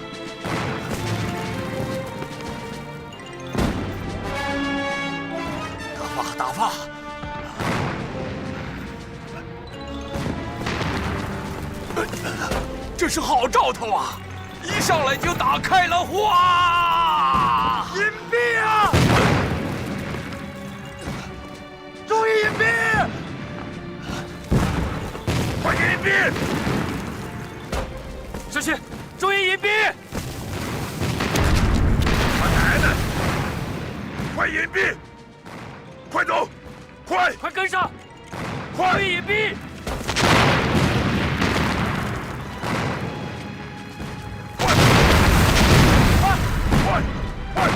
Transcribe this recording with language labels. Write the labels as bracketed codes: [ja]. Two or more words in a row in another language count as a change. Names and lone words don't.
[zh] 大發，这是好兆頭啊！一上來就打開了花！隱蔽啊！注意隱蔽！快點隱蔽！小心，注意隱蔽！他奶奶！快隱蔽！快走！快跟上！快！注意隱蔽！快